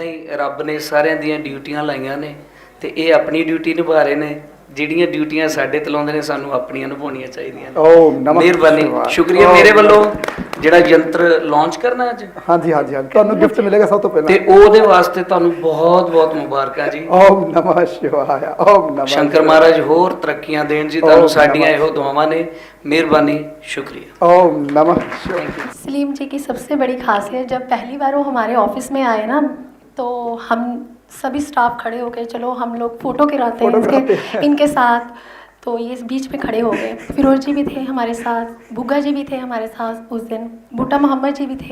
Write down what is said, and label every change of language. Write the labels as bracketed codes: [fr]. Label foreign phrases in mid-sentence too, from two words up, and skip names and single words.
[pa] ਰੱਬ ਨੇ ਸਾਰਿਆਂ ਦੀਆਂ ਡਿਊਟੀਆਂ ਲਾਈਆਂ ਨੇ ਤੇ ਇਹ ਆਪਣੀ ਡਿਊਟੀ ਨਿਭਾ ਰਹੇ ਨੇ। ਜਿਹੜੀਆਂ ਡਿਊਟੀਆਂ ਸਾਡੇ ਤੇ ਲਾਉਂਦੇ ਨੇ ਸਾਨੂੰ ਆਪਣੀਆਂ ਨਿਭਾਉਣੀਆਂ ਚਾਹੀਦੀਆਂ ਨੇ। ਮਿਹਰਬਾਨੀ, ਸ਼ੁਕਰੀਆ। ਮੇਰੇ ਵੱਲੋਂ ਜਿਹੜਾ ਯੰਤਰ ਲਾਂਚ ਕਰਨਾ ਅੱਜ, ਹਾਂਜੀ ਹਾਂਜੀ ਹਾਂਜੀ, ਤੁਹਾਨੂੰ ਗਿਫਟ ਮਿਲੇਗਾ ਸਭ ਤੋਂ ਪਹਿਲਾਂ ਤੇ ਉਹਦੇ ਵਾਸਤੇ ਤੁਹਾਨੂੰ ਬਹੁਤ ਬਹੁਤ ਮੁਬਾਰਕਾਂ ਜੀ। [sa] ओम नमः शिवाय, ओम नमः [pa] ਸ਼ੰਕਰ ਮਹਾਰਾਜ ਹੋਰ ਤਰੱਕੀਆਂ ਦੇਣ ਜੀ, ਤੁਹਾਨੂੰ ਸਾਡੀਆਂ ਇਹੋ ਦੁਆਵਾਂ ਨੇ। ਮਿਹਰਬਾਨੀ, शुक्रिया। [sa] ओम नमः शिवाय। [hi] सलीम जी की सबसे बड़ी खासियत, जब पहली बार वो हमारे ऑफिस में आए ना, तो हम सभी स्टाफ खड़े हो गए, चलो हम लोग फ़ोटो गिराते हैं इनके साथ। तो ये इस बीच में खड़े हो गए। फिरोज जी भी थे हमारे साथ, बुग्गा जी भी थे हमारे साथ उस दिन, बूटा मोहम्मद जी भी थे।